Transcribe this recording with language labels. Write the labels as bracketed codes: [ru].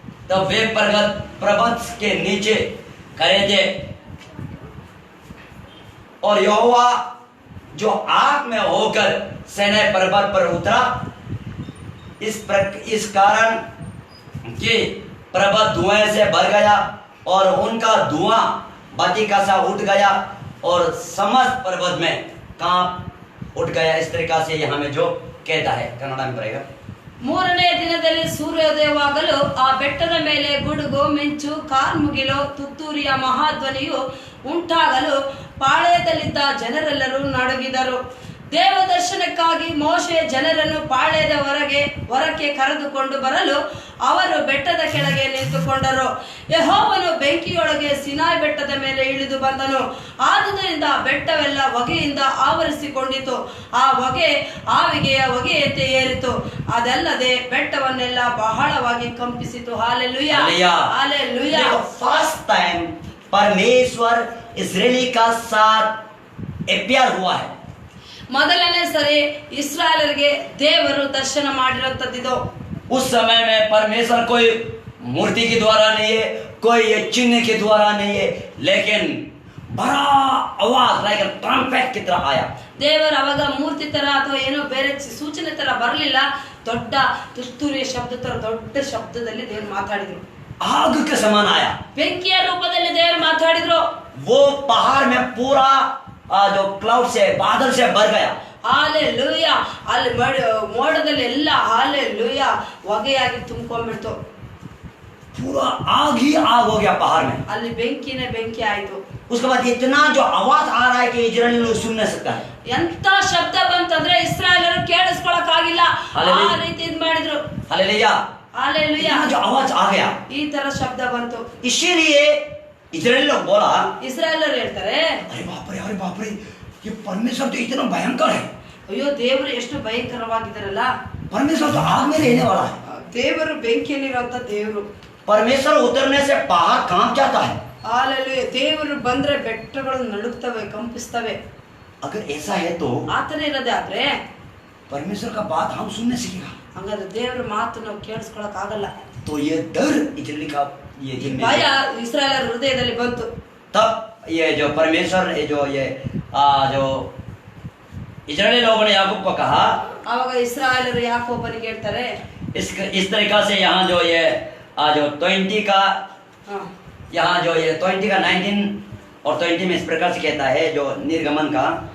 [hi] तब वे पर्वत के नीचे खड़े थे और यहोवा जो आग में होकर सीनै पर्वत पर उतरा, इस कारण कि पर्वत धुएं से भर गया और उनका धुआं बाती का सा उठ गया और समस्त पर्वत में कांप उठ गया। इस तरीका से यहाँ में जो कहता है, कन्नड़ में पड़ेगा। [kn] ಮೂರನೇ ದಿನದಲ್ಲಿ ಸೂರ್ಯೋದಯವಾಗಲು ಆ ಬೆಟ್ಟದ ಮೇಲೆ ಗುಡುಗು ಮಿಂಚು ಕಾರ್ಮುಗಿಲು ತುತ್ತೂರಿಯ ಮಹಾಧ್ವನಿಯು ಉಂಟಾಗಲು ಪಾಳೆಯದಲ್ಲಿದ್ದ ಜನರೆಲ್ಲರೂ ನಡುಗಿದರು. ದೇವದರ್ಶನಕ್ಕಾಗಿ ಮೋಶೆ ಜನರನ್ನು ಪಾಳೆಯದ ಹೊರಕ್ಕೆ ಕರೆದುಕೊಂಡು ಬರಲು ಅವರು ಬೆಟ್ಟದ ಕೆಳಗೆ ನಿಂತುಕೊಂಡರು. ಯೆಹೋವನು ಬೆಂಕಿಯೊಳಗೆ ಸಿನಾಯ್ ಬೆಟ್ಟದ ಮೇಲೆ ಇಳಿದು ಬಂದನು. ಆದುದರಿಂದ ಬೆಟ್ಟವೆಲ್ಲ ಹೊಗೆಯಿಂದ ಆವರಿಸಿಕೊಂಡಿತು. ಆ ಹೊಗೆ ಆವಿಗೆಯ ಹೊಗೆಯಂತೆ ಏರಿತು. ಅದಲ್ಲದೆ ಬೆಟ್ಟವನ್ನೆಲ್ಲ ಬಹಳವಾಗಿ ಕಂಪಿಸಿತು. Hallelujah, hallelujah. [hi] फर्स्ट टाइम परमेश्वर इस्राएली का साथ अपियर हुआ है। [kn] ಮೊದಲನೇ ಸರಿ ಇಸ್ರಾಯೇಲರಿಗೆ ದೇವರು ದರ್ಶನ ಮಾಡಿರುವಂತದ್ದು। [hi] उस समय में परमेश्वर कोई मूर्ति के द्वारा नहीं है, कोई ये चिन्ह के द्वारा नहीं है, लेकिन बड़ा आवाज [en] like trumpet [hi] की तरह आया। [kn] ದೇವರು ಅವಾಗ ಮೂರ್ತಿ ತರ ಅಥವಾ ಏನೋ ಬೇರೆ ಸೂಚನೆ ತರ ಬರಲಿಲ್ಲ, ದೊಡ್ಡ ತುತ್ತೂರಿಯ ಶಬ್ದ ತರ ದೊಡ್ಡ ಶಬ್ದದಲ್ಲಿ ದೇವರು ಮಾತಾಡಿದ್ರು. [hi] आग के समान आया, [kn] ಬೆಂಕಿಯ ರೂಪದಲ್ಲಿ ದೇವರು ಮಾತಾಡಿದ್ರು. [hi] वो पहाड़ में पूरा जो क्लाउड से बादल से भर गया। [kn] ಹಾಲೆಲೂಯಾ. ಅಲ್ಲಿ ಮೋಡದಲ್ಲಿ ಎಲ್ಲ ಹಾಲೆಲೂಯಾ ಹೊಗೆಯಾಗಿ ತುಂಬಿಕೊಂಡ್ಬಿಡ್ತು. [hi] पूरा आग ही आग हो गया पहाड़ में। [kn] ಅಲ್ಲಿ ಬೆಂಕಿನೇ ಬೆಂಕಿ ಆಯ್ತು. [hi] उसके बाद इतना जो आवाज आ रहा है कि इजराइली लोग सुन नहीं सकता है। [kn] ಎಂತ ಶಬ್ದ ಬಂತಂದ್ರೆ ಇಸ್ರಾಯೇಲರು ಕೇಳಿಸ್ಕೊಳಕ್ ಆಗಿಲ್ಲ, ಆ ರೀತಿ ಇದ್ ಮಾಡಿದ್ರು. [hi] Hallelujah, [kn] hallelujah. [hi] जो आवाज आ गया, [kn] ಈ ತರ ಶಬ್ದ ಬಂತು. [hi] इसीलिए इजराइली लोग बोला, [kn] ಇಸ್ರಾಯೇಲರು ಹೇಳ್ತಾರೆ, [hi] अरे बाप रे, ये परमेश्वर तो इतना भयंकर है, [kn] ಅಯ್ಯೋ ದೇವರು ಎಷ್ಟು ಭಯಂಕರವಾಗಿದ್ದಾರಲ್ಲ, [hi] परमेश्वर तो आग में रहने वाला है, [kn] ದೇವರು ಬೆಂಕಿಯಲ್ಲಿರುವಂತ ದೇವರು. [hi] परमेश्वर उतरने से पहाड़ कांप जाता है। [kn] ಹಾಲೆಲೂಯಾ. ದೇವರು ಬಂದ್ರೆ ಬೆಟ್ಟಗಳು ನಡುಗ್ತವೆ, ಕಂಪಿಸ್ತವೆ. [hi] अगर ऐसा है तो [kn] ಆತರ ಇರೋದಾದ್ರೆ [hi] परमेश्वर का बात हम सुनने सीखेगा, [kn] ಹಂಗಾದ್ರೆ ದೇವರ ಮಾತು ನಾವು ಕೇಳಿಸ್ಕೊಳಕ್ ಆಗಲ್ಲ. [hi] तो ये डर इजराइली का ये दिल में [kn] ಭಯ ಇಸ್ರಾಯೇಲರ ಹೃದಯದಲ್ಲಿ ಬಂತು. [hi] तब ये जो परमेश्वर जो इजराइली लोगों ने याकूब को कहा, [kn] ಆವಾಗ ಇಸ್ರಾಯೇಲರು ಯಾಕೋಬನಿಗೆ ಹೇಳ್ತಾರೆ, [hi] इस तरीका से यहाँ जो ये जो 20 का यहाँ जो ये 20 का 19 और 20 में इस प्रकार से कहता है जो निर्गमन का,